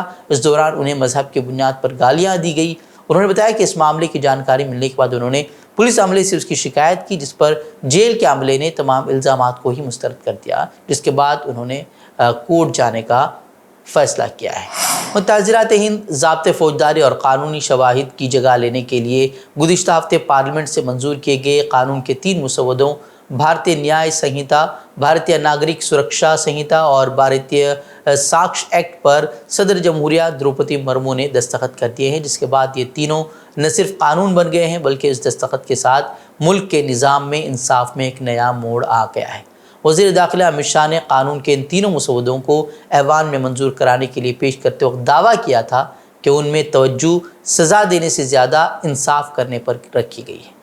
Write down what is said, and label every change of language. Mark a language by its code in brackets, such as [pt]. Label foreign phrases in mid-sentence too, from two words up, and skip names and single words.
[ur] اس دوران انہیں مذہب کی بنیاد پر گالیاں دی گئی۔ انہوں نے بتایا کہ اس معاملے کی جانکاری ملنے کے بعد انہوں نے پولیس عملے سے اس کی شکایت کی، جس پر جیل کے عملے نے تمام الزامات کو ہی مسترد کر دیا، جس کے بعد انہوں نے کورٹ جانے کا فیصلہ کیا ہے۔ متحرات ہند ضابطۂ فوجداری اور قانونی شواہد کی جگہ لینے کے لیے گزشتہ ہفتے پارلیمنٹ سے منظور کیے گئے قانون کے 3 مسودوں بھارتیہ نیائے سنہتا، بھارتیہ ناگرک سرکشا سنہتا اور بھارتیہ ساکش ایکٹ پر صدر جمہوریہ دروپدی مرمو نے دستخط کر دیے ہیں، جس کے بعد یہ تینوں نہ صرف قانون بن گئے ہیں بلکہ اس دستخط کے ساتھ ملک کے نظام میں انصاف میں ایک نیا موڑ آ گیا ہے۔ وزیر داخلہ امت شاہ نے قانون کے ان تینوں مسودوں کو ایوان میں منظور کرانے کے لیے پیش کرتے وقت دعویٰ کیا تھا کہ ان میں توجہ سزا دینے سے زیادہ انصاف کرنے پر رکھی گئی ہے۔